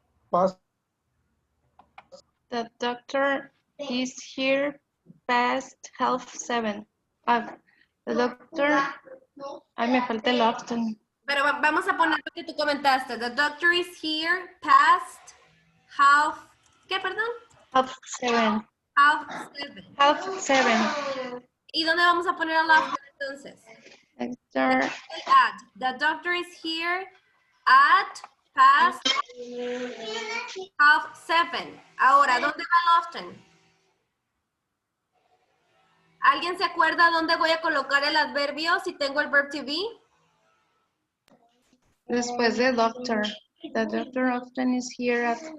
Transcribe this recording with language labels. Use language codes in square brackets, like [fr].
[en] Past. The doctor is here past 7:30. The doctor... [es] Ay, me falta el often. Pero vamos a poner lo que tú comentaste. [en] The doctor is here past half... [es] ¿Qué, perdón? 7:30. [en] Half 7. 7:30. [es] ¿Y dónde vamos a poner el after entonces? [en] Doctor... At. The doctor is here at past half 7. [es] Ahora, ¿dónde va el often? ¿Alguien se acuerda dónde voy a colocar el adverbio si tengo el verb to be? Después de doctor. [en] The doctor often is here at